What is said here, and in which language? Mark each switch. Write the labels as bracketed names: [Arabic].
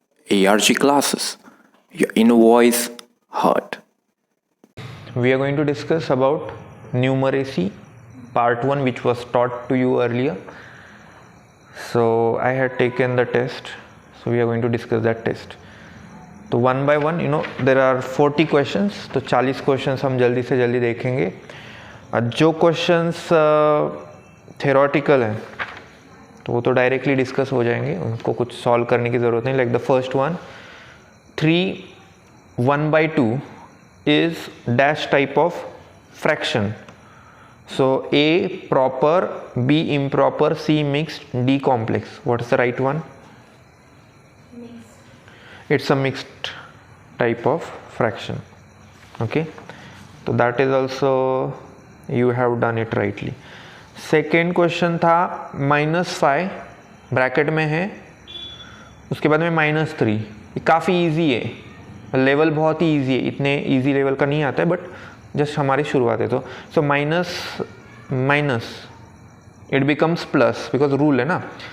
[English] ARJ classes, your inner voice heard. We are going to discuss about numeracy part 1, which was taught to you earlier. So I had taken the test, so we are going to discuss that test. [Hindi] तो [English] one by one there are 40 questions, [Hindi] तो 40 questions हम जल्दी से जल्दी देखेंगे. जो questions theoretical हैं तो वो तो डायरेक्टली डिस्कस हो जाएंगे, उनको कुछ सॉल्व करने की ज़रूरत नहीं. [English] Like the first one 3/1/2 is dash type of fraction. So A proper, B improper, C mixed, D complex. What is the right one? It's a mixed type of fraction. Okay, so that is also you have done it rightly. Second question [Hindi] था -5 bracket में है, उसके बाद में -3. ये काफ़ी easy है, level बहुत ही इजी है, इतने इजी लेवल का नहीं आता है, बट जस्ट हमारी शुरुआत है. [English] तो so minus it becomes plus because rule है ना.